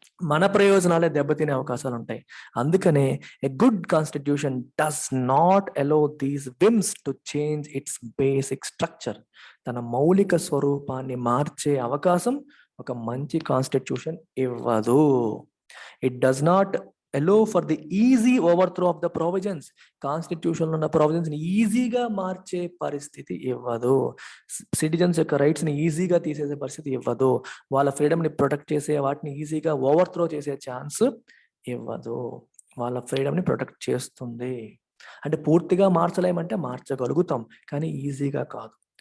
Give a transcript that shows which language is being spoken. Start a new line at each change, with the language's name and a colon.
Telugu: మన ప్రయోజనాలే దెబ్బతినే అవకాశాలు ఉంటాయి. అందుకనే
English: A good constitution does not allow these whims to change its basic structure.
Telugu: తన మౌలిక స్వరూపాన్ని మార్చే అవకాశం ఒక మంచి కాన్స్టిట్యూషన్ ఇవ్వదు.
English: It does not allow for the easy overthrow of the provisions.
Telugu: Constitution లో ఉన్న ప్రొవిజన్స్ ని ఈజీగా మార్చే పరిస్థితి ఇవ్వదు. సిటిజన్స్ యొక్క రైట్స్ ని ఈజీగా తీసేసే పరిస్థితి ఇవ్వదు. వాళ్ళ ఫ్రీడమ్ ని ప్రొటెక్ట్ చేసే వాటిని ఈజీగా ఓవర్త్రో చేసే ఛాన్స్ ఇవ్వదు. వాళ్ళ ఫ్రీడమ్ ని ప్రొటెక్ట్ చేస్తుంది. అంటే పూర్తిగా మార్చలేమంటే మార్చగలుగుతాం, కానీ ఈజీగా కాదు.